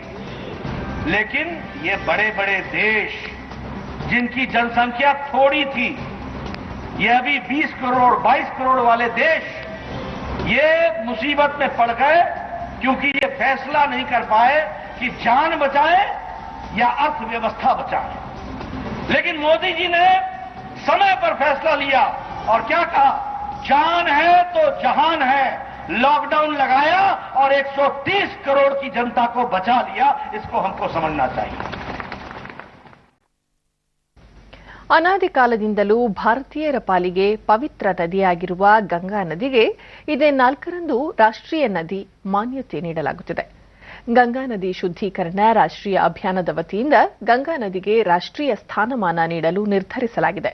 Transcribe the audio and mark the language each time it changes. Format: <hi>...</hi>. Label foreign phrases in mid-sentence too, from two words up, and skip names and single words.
<hi>लेकिन ये बड़े बड़े देश जिनकी जनसंख्या थोड़ी थी, ये अभी 20 करोड़ 22 करोड़ वाले देश ये मुसीबत में पड़ गए क्योंकि ये फैसला नहीं कर पाए कि जान बचाएं या अर्थव्यवस्था बचाएं। लेकिन मोदी जी ने समय पर फैसला लिया और क्या कहा? जान है तो जहान है। लॉकडाउन लगाया और 130 करोड़ की जनता को बचा लिया। इसको हमको समझना चाहिए.</hi> <kn>ಅನಾದಿ ಕಾಲದಿಂದಲೂ ಭಾರತೀಯರ ಪಾಲಿಗೆ ಪವಿತ್ರ ನದಿಯಾಗಿರುವ ಗಂಗಾ ನದಿಗೆ ಇದೇ 4ರಂದು ರಾಷ್ಟ್ರೀಯ ನದಿ ಮಾನ್ಯತೆ ನೀಡಲಾಗುತ್ತಿದೆ. ಗಂಗಾ ನದಿ ಶುದ್ದೀಕರಣ ರಾಷ್ಟ್ರೀಯ ಅಭಿಯಾನದ ವತಿಯಿಂದ ಗಂಗಾ ನದಿಗೆ ರಾಷ್ಟ್ರೀಯ ಸ್ಥಾನಮಾನ ನೀಡಲು ನಿರ್ಧರಿಸಲಾಗಿದೆ.</kn>